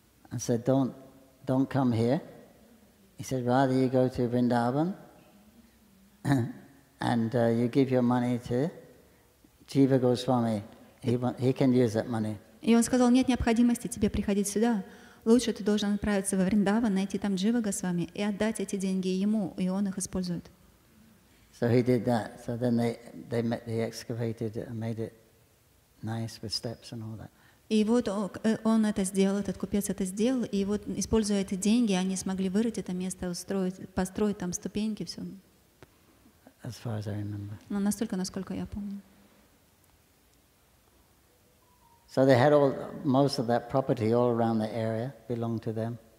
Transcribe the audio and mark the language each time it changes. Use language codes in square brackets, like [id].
[en] and said, "Don't come here." He said, "Rather you go to Vrindavan and you give your money to Jiva Goswami. He can use that money." [ru] И он сказал: нет необходимости тебе приходить сюда. Лучше ты должен отправиться во Вриндаван, найти там Джива Госвами и отдать эти деньги ему, и он их использует. [en] So he did that. So then they excavated it and made it nice with steps and all that. [ru] И вот он это сделал, этот купец это сделал, и вот, используя эти деньги, они смогли вырыть это место, построить там ступеньки, все. [en] As far as I remember. [ru] Но настолько, насколько я помню. [en] So they had most of that property all around the area belonged to them.